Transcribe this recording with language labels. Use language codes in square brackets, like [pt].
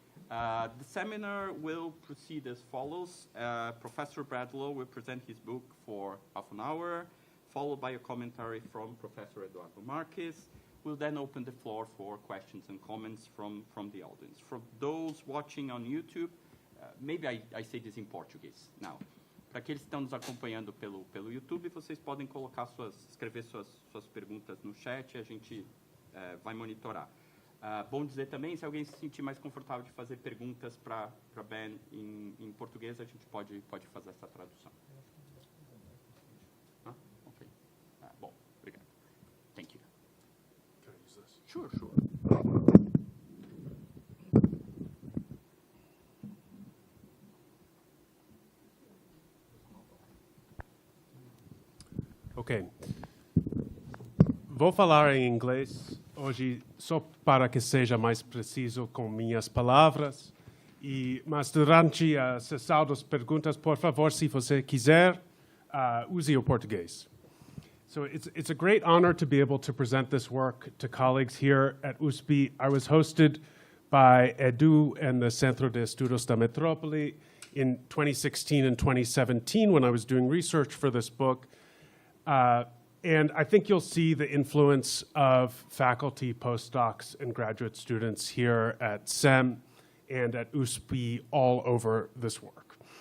[en] The seminar will proceed as follows. Professor Bradlow will present his book for half an hour, followed by a commentary from Professor Eduardo Marques. We'll then open the floor for questions and comments from the audience. For those watching on YouTube, maybe I say this in Portuguese now. [pt] Para aqueles que estão nos acompanhando pelo YouTube, vocês podem escrever suas perguntas no chat e a gente vai monitorar. Bom dizer também, se alguém se sentir mais confortável de fazer perguntas para Ben em português, a gente pode fazer essa tradução. Ok. Bom, obrigado. [en] Thank you. Can I use this? Sure. Ok. [pt] Vou falar em inglês hoje só para que seja mais preciso com minhas palavras. Mas durante a sessão das perguntas, por favor, se você quiser, use o português. [en] So it's a great honor to be able to present this work to colleagues here at USP. I was hosted by Edu and the Centro de Estudos da Metrópole in 2016 and 2017 when I was doing research for this book. And I think you'll see the influence of faculty, postdocs, and graduate students here at SEM and at USP all over this work.